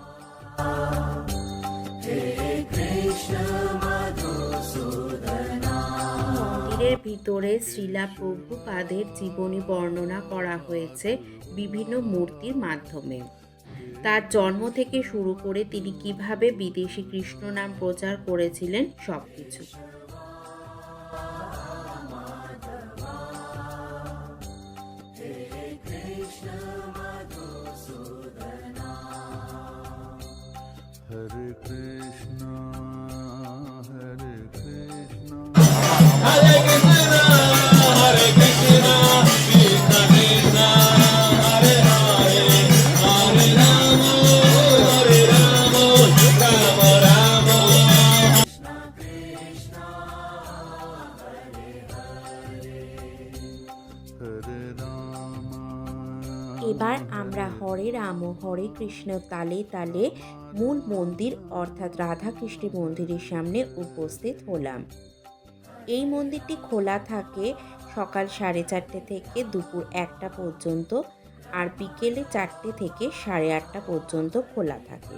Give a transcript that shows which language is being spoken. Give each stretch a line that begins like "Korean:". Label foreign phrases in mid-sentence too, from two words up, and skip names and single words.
Bangla: মন্দিরের ভিতরে শ্রীলা প্রভুপাদের জীবনী বর্ণনা করা হয়েছে বিভিন্ন মূর্তির মাধ্যমে। তার জন্ম থেকে শুরু করে তিনি কিভাবে বিদেশি কৃষ্ণ নাম প্রচার করেছিলেন সবকিছু।
Sanskrit: हरे कृष्ण हरे कृष्ण. हरे कृष्ण हरे कृष्ण कृष्ण कृष्ण हरे हरे हरे राम हरे राम राम राम. हरे राम.
Bangla: এবার আমরা
Sanskrit: হরে রাম হরে কৃষ্ণ
Bangla: তালে তালে মূল মন্দির অর্থাৎ রাধাকৃষ্ণের মন্দিরের সামনে উপস্থিত হলাম। এই মন্দিরটি খোলা থাকে সকাল 4:30 থেকে দুপুর 1টা পর্যন্ত, আর বিকেলে 4টে থেকে 8:30 পর্যন্ত খোলা থাকে।